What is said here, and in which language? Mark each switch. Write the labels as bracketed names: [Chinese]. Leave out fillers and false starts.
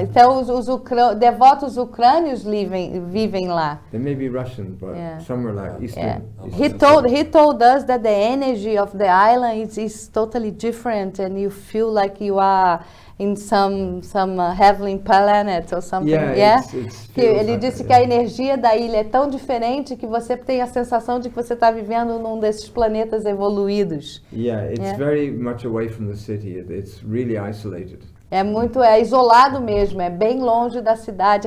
[Portuguese] Então os devotos ucrânios vivem lá. [English] They may be Russian, but somewhere like Eastern. He told us that the energy of the island is totally different, and you feel like you are in some heavenly planet or something. [Portuguese] Ele disse que a energia da ilha é tão diferente que você tem a sensação de que você está vivendo num desses planetas evoluídos. [English] It's very much away from the city. It's really isolated. [Portuguese] É isolado mesmo, é bem longe da cidade.